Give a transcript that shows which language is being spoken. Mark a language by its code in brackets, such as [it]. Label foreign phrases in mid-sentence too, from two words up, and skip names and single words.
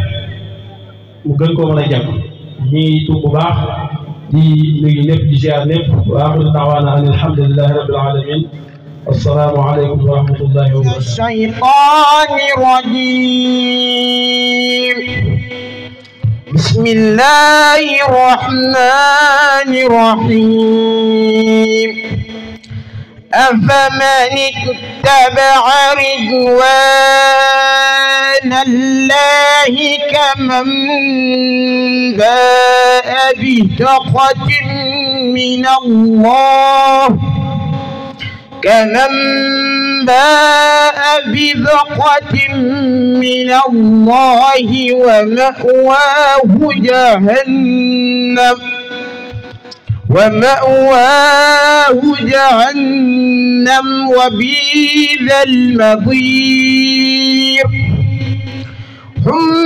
[wo] ñi tuub bu baax di nuyu ñëpp di ziar ñëpp [ar] وآخر دعوانا أن الحمد لله رب العالمين السلام عليكم ورحمة الله وبركاته الشيطان الرجيم بسم الله الرحمن الرحيم أفمن اتبع رضوان الله كمن باء بسخط من الله ومأواه جهنم وبئس المصير هم